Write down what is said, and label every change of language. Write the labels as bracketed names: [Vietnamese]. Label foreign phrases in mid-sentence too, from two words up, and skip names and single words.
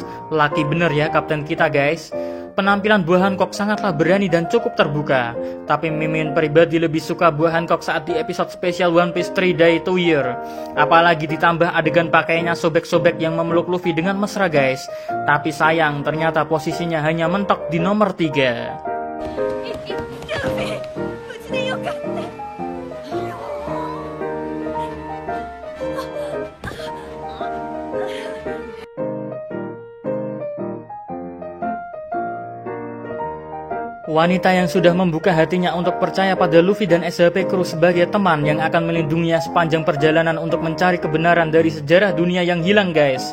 [Indonesian] Laki bener ya kapten kita, guys. Penampilan Buah Hancock sangatlah berani dan cukup terbuka. Tapi Mimin pribadi lebih suka Buah Hancock saat di episode spesial One Piece 3 Day to Year. Apalagi ditambah adegan pakainya sobek-sobek yang memeluk Luffy dengan mesra, guys. Tapi sayang, ternyata posisinya hanya mentok di nomor 3. [Japanese] やべえ無事でよかった [Indonesian] Wanita yang sudah membuka hatinya untuk percaya pada Luffy dan SHP Crew sebagai teman yang akan melindunginya sepanjang perjalanan untuk mencari kebenaran dari sejarah dunia yang hilang, guys.